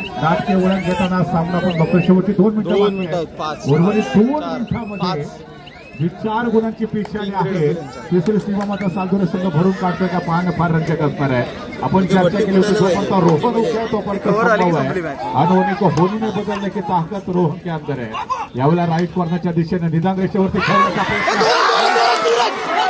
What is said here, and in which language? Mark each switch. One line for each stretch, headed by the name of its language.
Marathi: नाटकीय वळण घेताना सामना पण बघतो. शेवटी 2 मिनिटं उर्वरित 2 मिनिटांमध्ये जी 4 गुणांची पिछाडी आहे तिसरी सीमामाता सालदुरे संघ भरून काढतोय का पाहणं फार रंजक असणार आहे. आपण चर्चा केली होती जोपर्यंत रोहन उके तोपर्यंत संभव आहे.
Hindi: अनहोनी को होनी में बदलने की ताकत रोहन के अंदर है.
Marathi: यावेळेला राईट कॉर्नरच्या दिशेने निदान रेषेवरती खेळण्याचा प्रयत्न.